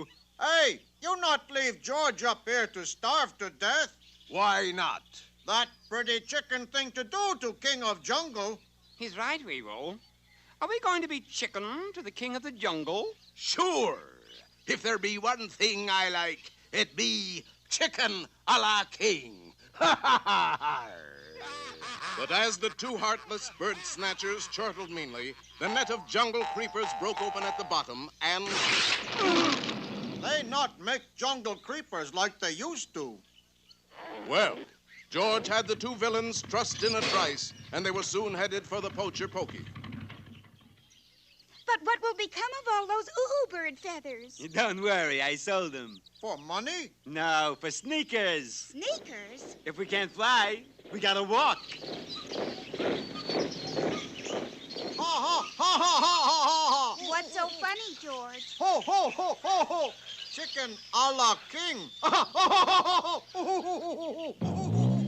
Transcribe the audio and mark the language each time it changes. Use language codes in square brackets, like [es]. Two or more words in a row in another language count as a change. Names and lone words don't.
[en] Hey, you not leave George up here to starve to death. Why not? That pretty chicken thing to do to King of Jungle. He's right, Weevil. Are we going to be chicken to the king of the jungle? Sure. If there be one thing I like, it be chicken a la king. Ha ha ha! But as the two heartless bird snatchers chortled meanly, the net of jungle creepers broke open at the bottom, and They not make jungle creepers like they used to. well, George had the two villains trussed in a trice, and they were soon headed for the poacher Pokey. But what will become of all those bird feathers? Don't worry, I sold them. For money? No, for sneakers. Sneakers? If we can't fly, we gotta walk. Ha ha ha ha ha ha ha! What's so funny, George? Ho ho ho ho ho! Chicken a la king. Ha ha ha ha ha!